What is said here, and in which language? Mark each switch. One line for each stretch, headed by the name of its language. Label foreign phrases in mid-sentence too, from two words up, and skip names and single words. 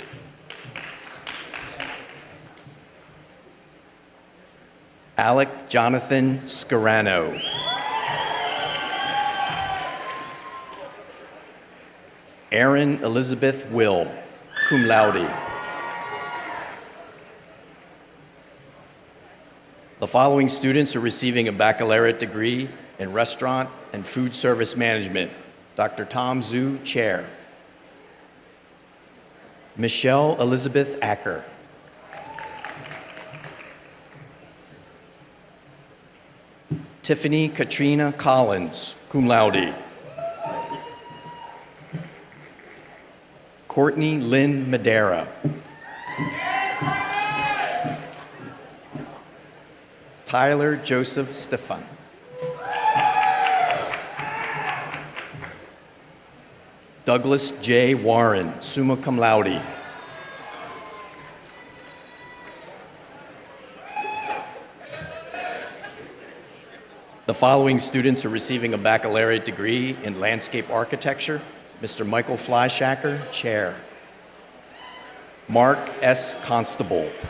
English: Alec Jonathan Scarano. Erin Elizabeth Will,
Latin: cum laude.
English: The following students are receiving a baccalaureate degree in restaurant and food service management. Dr. Tom Zhu, Chair. Michelle Elizabeth Acker. Tiffany Katrina Collins,
Latin: cum laude.
English: Courtney Lynn Madera. Tyler Joseph Stefan. Douglas J. Warren,
Latin: summa cum laude.
English: The following students are receiving a baccalaureate degree in landscape architecture. Mr. Michael Fleischacker, Chair. Mark S. Constable.